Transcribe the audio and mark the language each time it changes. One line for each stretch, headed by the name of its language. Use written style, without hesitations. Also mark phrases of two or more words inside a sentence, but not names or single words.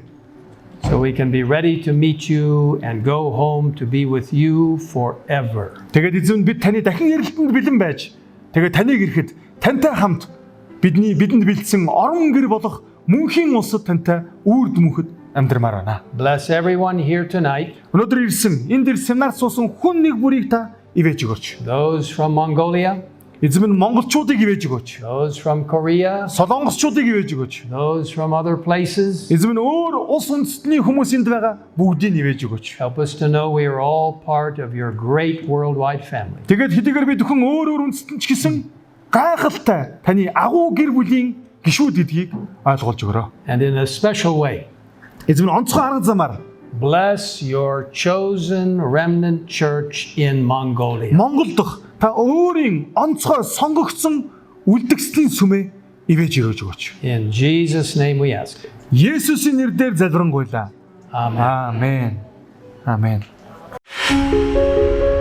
English: so we can be ready to meet you and go home to be with you forever.
Mongolian: Тэгээд эзэм бид таны дахин ирэлтэнд бэлэн байж тэгээд таныг ирэхэд тантай хамт бидэнд бэлдсэн орон гэр болох мөнхийн улсад тантай үрд мөнхөд амьдрмаар байна.
English: Bless everyone here tonight,
Mongolian: Өнөөдөр ирсэн энэ дэр семинар суусан хүн нэг бүрийг та ивэж өгөөч.
English: those from Mongolia,
Mongolian: Эзэм нь монголчуудыг ивэж өгөөч.
English: those from Korea,
Mongolian: Солонгосчуудыг ивэж өгөөч.
English: those from other places.
Mongolian: Эзэм нь өөр улс үндэстний хүмүүсэнд байгаа бүгдийг ивэж өгөөч.
English: Help us to know we are all part of your great worldwide family.
Mongolian: Тэгээд хэдийгээр бид хүн өөр үндэстэн ч гэсэн гайхалтай таны агуу гэр бүлийн гишүүд гэдгийг ойлгуулж өгөрөө.
English: And in a special way,
Mongolian: Эзэм нь онцгой арга замаар
English: bless your chosen remnant church in Mongolia.
Mongolian: Монгол дахь та өөрийн онцгой сонгогдсон үлдгэслийн сүмээ ивэж өрөөж өгөөч.
English: In Jesus' name we ask it.
Mongolian: Есүсийн нэрээр залбирanгуйлаа.
English: Amen.
Mongolian: Аамен. Аамен.